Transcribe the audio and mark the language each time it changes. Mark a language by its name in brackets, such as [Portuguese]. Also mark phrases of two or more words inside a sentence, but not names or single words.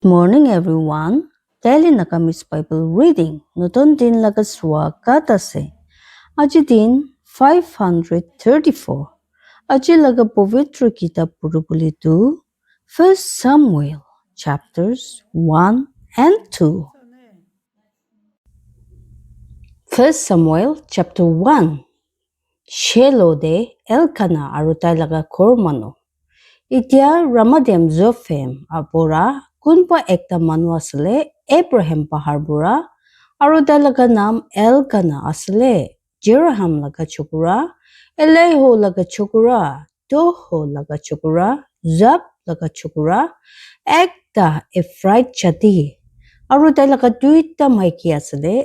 [English] Morning everyone. Daily Nakamis Bible reading. [Naga Pidgin] Noton din lagaswa katase. Aji din 534. Aji laga povitra kitab purupuli tu 1 Samuel chapters 1 and 2. [English] 1 Samuel chapter 1. [Naga Pidgin] Shelo de Elkana arutai laga kormano. Itia Ramadem Zofem apora kunpa ekta manu asle Abraham pahar bura aru dalaga nam Elkana asle Jeraham laga chukura Eleho laga chukura Toho laga chukura Zab laga chukura ekta Efrait chati aru dalaga duita maiki asle